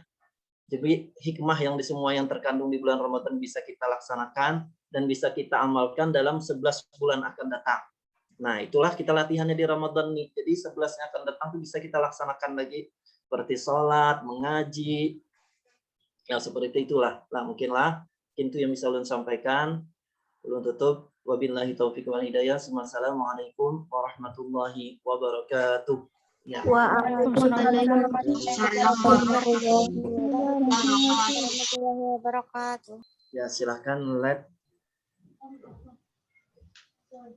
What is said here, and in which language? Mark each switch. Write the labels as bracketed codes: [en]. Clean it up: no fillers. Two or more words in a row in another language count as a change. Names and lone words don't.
[id] Jadi hikmah yang di semua yang terkandung di bulan Ramadan bisa kita laksanakan dan bisa kita amalkan dalam 11 bulan akan datang. Nah, itulah kita latihannya di Ramadan nih. Jadi 11 yang akan datang itu bisa kita laksanakan lagi seperti sholat, mengaji. Ya seperti itulah. Lah mungkinlah itu yang bisa ulun sampaikan. [bjn] Ulun tutup. [ar] وبالله التوفيق والهداية. السلام عليكم ورحمة الله وبركاته. [id] Ya. [ar] وعليكم السلام ورحمة الله وبركاته. [id] Ya, silahkan let